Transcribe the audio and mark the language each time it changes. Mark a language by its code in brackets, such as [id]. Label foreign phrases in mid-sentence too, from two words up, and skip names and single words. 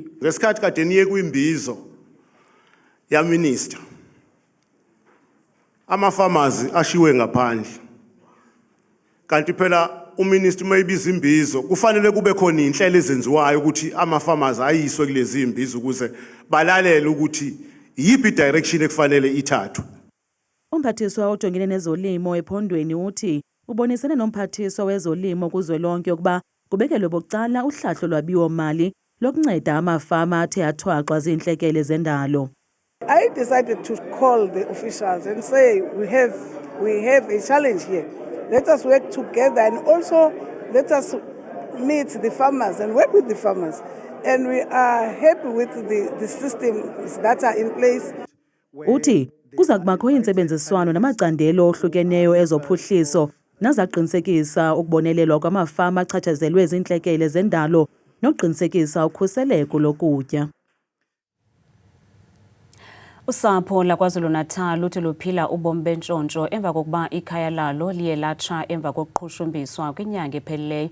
[zu] Ngesikhathi kade niye kwimbizo ya minister, ama-farmers ashiwe ngaphandle. Kanti phela uminister mayibiza imbizo kufanele kube khona inhlelo ezenziwayo ukuthi ama-farmers ayiswe kulezi imbizo ukuze balalele ukuthi yipi direction ekufanele ithathwe. [xh] Umphathiswa ojongene nezolimo ephondweni uthi ubonisene nomphathiswa wezolimo kuzwelonke ukuba kubekelwe bokucala uhlahlo lwabiwo-mali lokunceda amafama athe athwaxwa ziintlekele zendalo. [en] I decided to call the officials and say we have a challenge here. Let us work together and also let us meet the farmers and work with the farmers. And we are happy with the systems that are in place. [xh] Uthi kuza kubakho intsebenziswano namacandelo ohlukeneyo ezophuhliso nazaqinisekisa ukubonelelwa kwamafama achatshazelwe zintlekele zendalo nokuqinisekisa ukhuseleko lokutya. Usapho laKwaZulu-Natal luthi luphila ubomi bentshontsho emva kokuba ikhaya lalo liye latsha emva kokuqhushumbiswa kwinyanga ephelileyo.